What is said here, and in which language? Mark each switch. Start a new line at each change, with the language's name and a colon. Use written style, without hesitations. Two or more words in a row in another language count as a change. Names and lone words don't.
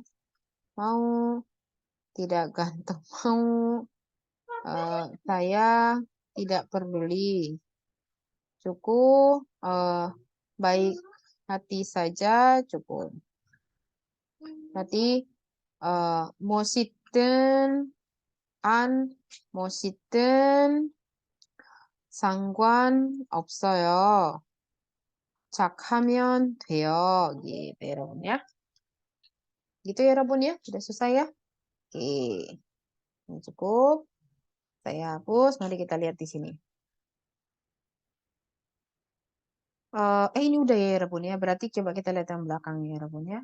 Indonesian: Mau tidak ganteng mau. Saya tidak peduli. Cukup baik hati saja cukup.
Korean: Berarti 멋있든 안 멋있든 상관없어요. 착하면 돼요.
Indonesian: Gitu ya, Rabun ya. Gitu ya, Rabun ya. Sudah selesai ya. Oke. Ini cukup. Saya hapus. Mari kita lihat di sini. Ini udah ya, Rabun ya. Berarti coba kita lihat yang belakang ya, Rabun ya.